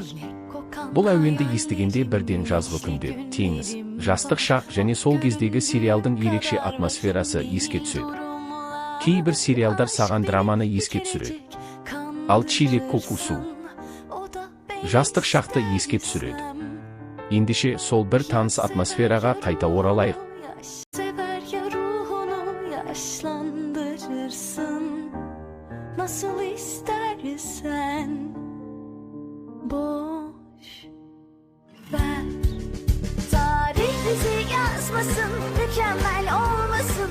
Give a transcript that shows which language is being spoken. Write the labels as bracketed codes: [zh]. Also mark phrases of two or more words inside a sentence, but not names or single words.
[kk] Бұл әуенді естігенде бірден жазғы күндер, теңіз, жастық шақ және сол кездегі сериалдың ерекше атмосферасы еске түседі. Кейбір сериалдар саған драманы еске түсіреді. Ал Чилек Кокусу жастық шақты еске түсіреді. Ендеше сол бір таныс атмосфераға қайта оралайық. [tr] Nasıl istersen boş ver. Tarih bizi yazmasın, mükemmel olmasın.